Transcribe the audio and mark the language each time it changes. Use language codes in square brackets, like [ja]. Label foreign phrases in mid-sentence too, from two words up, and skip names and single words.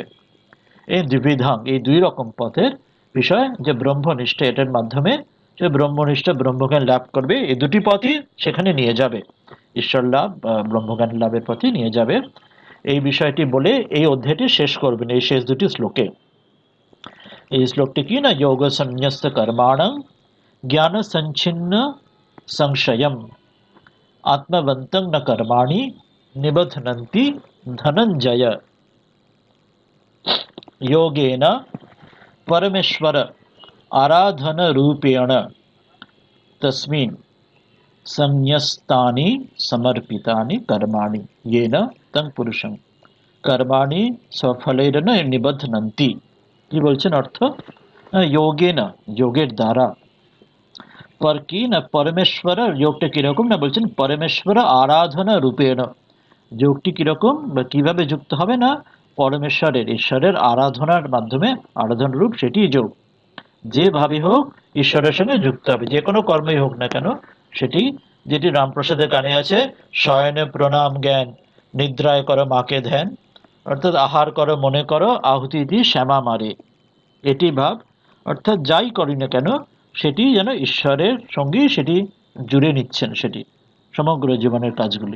[bn] এই দ্বিবিধাং, এই দুই রকম পথের বিষয়, যে ব্রহ্মনিষ্ঠ, এটার মাধ্যমে সে ব্রহ্মনিষ্ঠ ব্রহ্মজ্ঞান লাভ করবে, এই দুটি পথই সেখানে নিয়ে যাবে, ঈশ্বর লাভ বা ব্রহ্মজ্ঞান লাভের পথে নিয়ে যাবে। এই বিষয়টি বলে এই অধ্যায়টি শেষ করবেন এই শেষ দুটি শ্লোকে। এই শ্লোকটি কি না, [sa] যোগ সন্ন্যস্ত কর্মাণং জ্ঞান সঞ্ছিন্ন সংশয়ম आत्मवन्तं न कर्माणि निबध्नन्ति धनञ्जय योगेन परमेश्वर आराधनरूपेण तस्मिन् संन्यस्तानि समर्पितानि कर्माणि येन तं पुरुषं कर्माणि सफलेन निबध्नन्ति। [bn] কি বলছেন অর্থ? যোগেন, যোগের দ্বারা, পর কি না পরমেশ্বর, যোগটা কিরকম না বলছেন [sa] পরমেশ্বর আরাধনা রূপেণ, [bn] যোগটি কিরকম বা কিভাবে যুক্ত হবে না, পরমেশ্বরের, ঈশ্বরের আরাধনার মাধ্যমে, আরাধনা রূপ সেটি যোগ, যেভাবে হোক ঈশ্বরের সঙ্গে যুক্ত হবে, যে কোনো কর্মই হোক না কেন সেটি, যেটি রামপ্রসাদের গানে আছে, শয়নে প্রণাম জ্ঞান, নিদ্রায় করো মাকে ধ্যান, অর্থাৎ আহার করো মনে করো, আহুতি দি শ্যামা মারে, এটি ভাব, অর্থাৎ যাই করি না কেন সেটি যেন ঈশ্বরের সঙ্গেই সেটি জুড়ে নিচ্ছেন, সেটি সমগ্র জীবনের কাজগুলি।